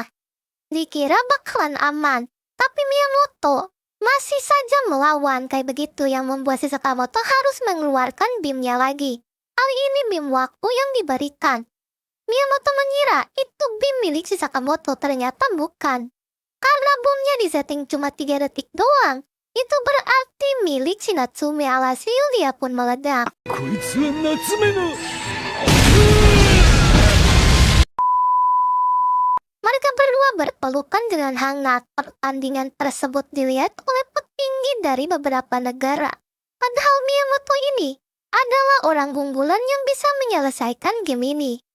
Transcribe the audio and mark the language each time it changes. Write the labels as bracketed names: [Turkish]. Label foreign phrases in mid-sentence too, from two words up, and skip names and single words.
[Indonesian] Dikira bakalan aman, tapi Miyamoto masih saja melawan kayak begitu yang membuat si Sakamoto harus mengeluarkan bimnya lagi. Kali ini bim waktu yang diberikan. Miyamoto mengira itu bim milik si Sakamoto, ternyata bukan. Karena bomnya disetting cuma 3 detik doang, itu berarti milik si Natsume. Alhasil dia pun meledak. [Japanese] こいつは夏目の [Indonesian] Mereka berdua berpelukan dengan hangat. Pertandingan tersebut dilihat oleh petinggi dari beberapa negara. Padahal Miyamoto ini adalah orang unggulan yang bisa menyelesaikan game ini.